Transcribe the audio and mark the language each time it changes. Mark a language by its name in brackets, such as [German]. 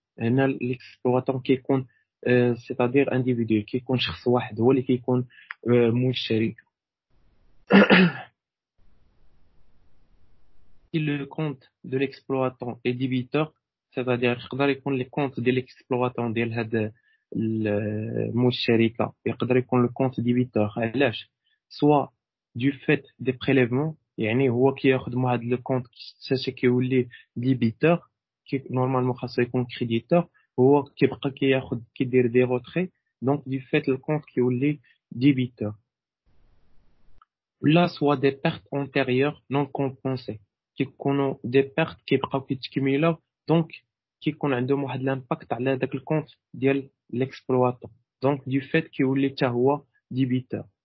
[Arabic] هنا l'exploitant كيكون [French] c'est-à-dire individuel [Arabic] كيكون شخص واحد هو اللي كيكون مول الشركة. [French] Si le compte de l'exploitant est débiteur, c'est-à-dire [Arabic] يقدر يكون [French] les comptes de l'exploitant [Arabic] ديال هاد مول الشركة يقدر يكون [French] le compte débiteur. [Arabic] علاش؟ [French] soit du fait des prélèvements [Arabic] يعني هو كياخد من هاد [French] le compte [Arabic] حتى كيولي débiteur كي نورمالمون خاصو يكون créditeur هو كيبقى كياخد كيدير دي روتري [French] donc du fait le compte [Arabic] كيولي débiteur. [French] Là soit des pertes antérieures non compensées [Arabic] كيكونوا [French] des pertes [Arabic] كيبقاو كيتكملوا [French] donc [Arabic] كيكون عندهم واحد [French] l'impact [Arabic] على داك الكونت ديال [French] l'exploitant donc du fait [Arabic] كيولي حتى هو [French] débiteur.